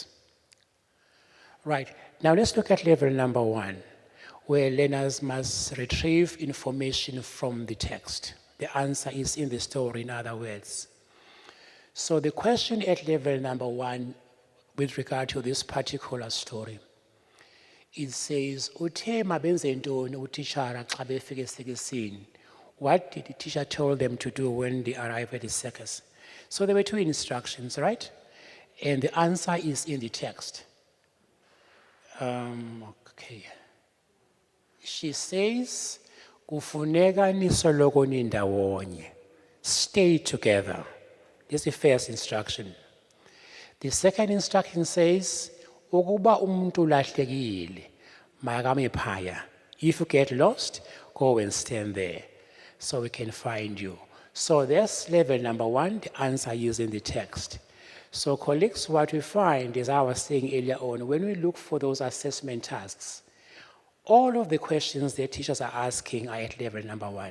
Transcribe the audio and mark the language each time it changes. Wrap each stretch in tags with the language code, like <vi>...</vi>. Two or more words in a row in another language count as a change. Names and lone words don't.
<en>Right, now let's look at level number 1, where learners must retrieve information from the text. The answer is in the story, in other words. So the question at level number 1 with regard to this particular story, it says,</en> <xh>"Uthe mabenze ntoni utishara xa befika esekisini?"</xh> <en>What did the teacher tell them to do when they arrived at the circus? So there were 2 instructions, right? And the answer is in the text. Okay. She says,</en> <xh>"Kufuneka nisoloko nindawonye."</xh> <en>Stay together. This is the first instruction. The second instruction says,</en> <xh>"Ukuba umuntu lahlekile, makame phaya.</xh> <en>If you get lost, go and stand there so we can find you." So that's level number 1, the answer is in the text. So colleagues, what we find, as I was saying earlier on, when we look for those assessment tasks, all of the questions that teachers are asking are at level number 1.</en>